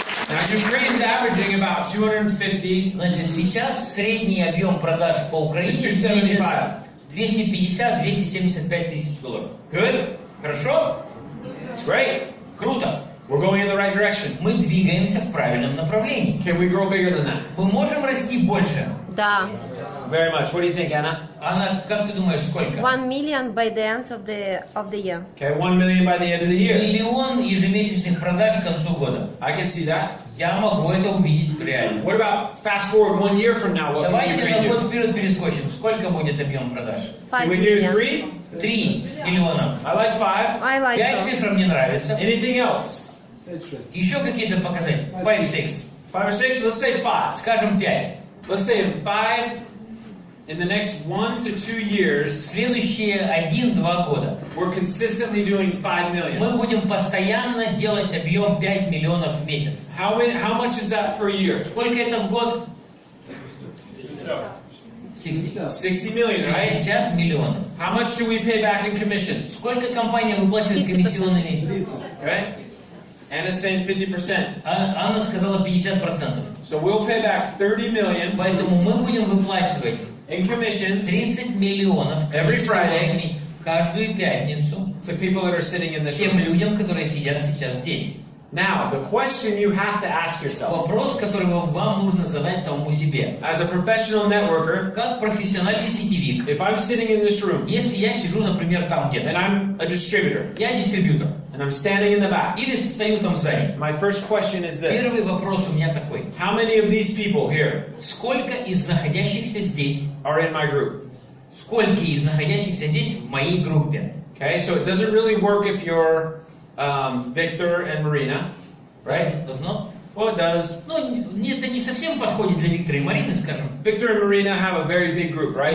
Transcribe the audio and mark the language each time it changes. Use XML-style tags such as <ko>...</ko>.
<en>Now, Ukraine's averaging about 250</en> <ru>Значит, сейчас средний объем продаж по Украине</ru> <en>to</en> <ru>в месяц</ru> <en>275.</en> <ru>250-275 тысяч долларов.</ru> <en>Good?</en> <ru>Хорошо?</ru> <en>It's great.</en> <ru>Круто.</ru> <en>We're going in the right direction.</en> <ru>Мы двигаемся в правильном направлении.</ru> <en>Can we grow bigger than that?</en> <ru>Мы можем расти больше. Да.</ru> <en>Very much. What do you think, Anna?</en> <ru>Анна, как ты думаешь, сколько?</ru> <en>1 million by the end of the year. Okay, 1 million by the end of the year.</en> <ru>Миллион ежемесячных продаж к концу года.</ru> <en>I can see that.</en> <ru>Я могу это увидеть реально.</ru> <en>What about fast forward 1 year from now? What can</en> <ru>Давайте</ru> <en>Ukraine</en> <ru>на год</ru> <en>do?</en> <ru>вперед перескочим. Сколько будет объем продаж?</ru> <en>5 Can we do million. 3?</en> <ru>3 миллиона.</ru> <en>I like 5. I like that.</en> <ru>цифр мне нравится.</ru> <en>Anything else?</en> <ru>Еще какие-то показатели? 5, 6.</ru> <en>5 or 6? Let's say 5.</en> <ru>Скажем 5.</ru> <en>let's say in the next 1 to 2 years,</en> <ru>следующие 1-2 года</ru> <en>we're consistently doing 5 million.</en> <ru>мы будем постоянно делать объем 5 миллионов в месяц.</ru> <en>How much is that per year?</en> <ru>Сколько это в год?</ru> <en>60 million, right?</en> <ru>60 миллионов.</ru> <en>How much do we pay back in commissions?</en> <ru>Сколько компания выплачивает комиссионными?</ru> <en>Right? Anna's saying 50%.</en> <ru>Анна сказала 50%.</ru> <en>So we'll pay back 30 million</en> <ru>Поэтому мы будем выплачивать</ru> <en>in commissions</en> <ru>30 миллионов</ru> <en>Every</en> <ru>комиссионными каждую пятницу</ru> <en>to people that are sitting in this</en> <ru>тем</ru> <en>room.</en> <ru>людям, которые сидят сейчас здесь.</ru> <en>Now, the question you have to ask yourself,</en> <ru>Вопрос, который вам нужно задать самому себе.</ru> <en>as a professional networker,</en> <ru>Как профессиональный сетевик,</ru> <en>if I'm sitting in this room</en> <ru>если я сижу, например, там</ru> <en>and</en> <ru>где-то,</ru> <en>I'm a distributor</en> <ru>я дистрибьютор,</ru> <en>and I'm standing in the back,</en> <ru>или стою там сзади,</ru> <en>my first question is this.</en> <ru>первый вопрос у меня такой.</ru> <en>How many of these people here</en> <ru>Сколько из находящихся здесь,</ru> <en>are in my group?</en> <ru>сколько из находящихся здесь в моей группе?</ru> <en>Okay, so it doesn't really work if you're Victor and Marina, right? Does not? Well, it does.</en> <ru>Ну, это не совсем подходит для Виктора и Марины, скажем.</ru> <en>Victor and Marina have a very big group, right?</en>